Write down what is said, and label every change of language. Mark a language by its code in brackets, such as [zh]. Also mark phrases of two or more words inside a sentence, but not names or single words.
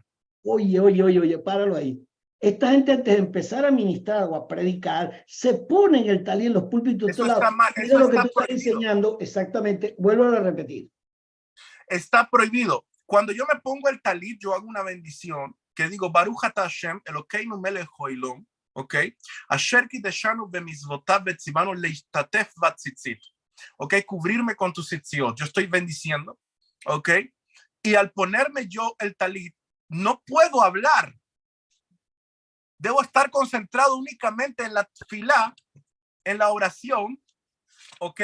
[es] Oye, páralo ahí. Esta gente antes de empezar a ministrar o a predicar, se ponen el talit en los púlpitos. Eso está mal, mira lo que tú estás enseñando, exactamente, vuelvo a repetir. Está prohibido. Cuando yo me pongo el talit, yo hago una bendición que digo, [he] ברוך אתה השם אלקינו מלך העולם, ¿ok? אשר קדשנו במצותיו וצונו להתעטף בציצית, [es] ¿ok? Cubrirme con tus tzitziot. Yo estoy bendiciendo, ¿ok? Y al ponerme yo el talit, no puedo hablar. Debo estar concentrado únicamente en la tefilá, en la oración, ¿ok?